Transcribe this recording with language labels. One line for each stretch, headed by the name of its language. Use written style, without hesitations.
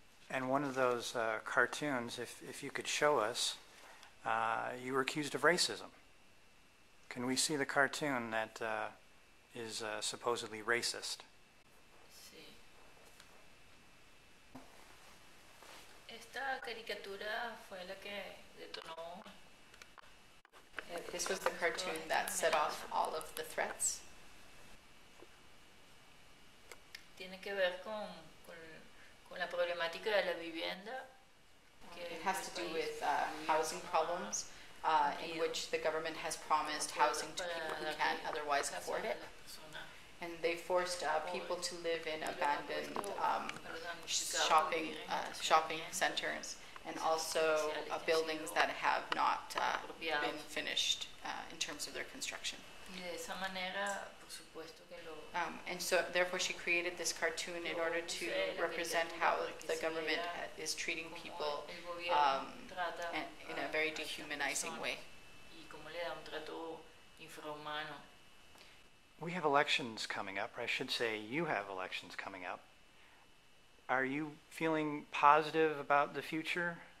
English: And one of those cartoons, if you could show us, you were accused of racism. Can we see the cartoon that is supposedly racist?
Spanish: Esta caricatura fue la que detonó.
English: This was the cartoon that set off all of the threats.
Spanish: Tiene que ver con la problemática de la vivienda.
English: It has to do with housing problems in which the government has promised housing to people who can't otherwise afford it. And they forced people to live in abandoned shopping centers, and also buildings that have not been finished in terms of their construction.
Spanish: Y de esa manera, por supuesto que lo...
English: And so, therefore, she created this cartoon in order to represent how the government is treating people in a very dehumanizing way.
Spanish: Y cómo le da un trato infrahumano.
English: We have elections coming up, or I should say you have elections coming up. Are you feeling positive about the future?